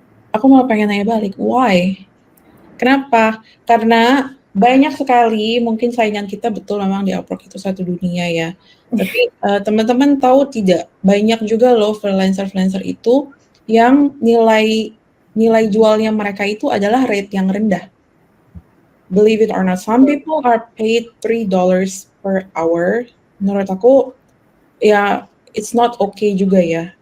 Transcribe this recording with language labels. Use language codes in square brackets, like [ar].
[id] Aku malah pengen nanya balik, [en] why? [id] Kenapa? Karena banyak sekali mungkin saingan kita betul memang di Upwork itu satu dunia ya. Tapi teman-teman tahu tidak, banyak juga loh freelancer-freelancer itu yang nilai jualnya mereka itu adalah rate yang rendah. [en] Believe it or not, some people are paid $3 per hour. [id] Menurut aku ya [en] it's not okay [id] juga ya.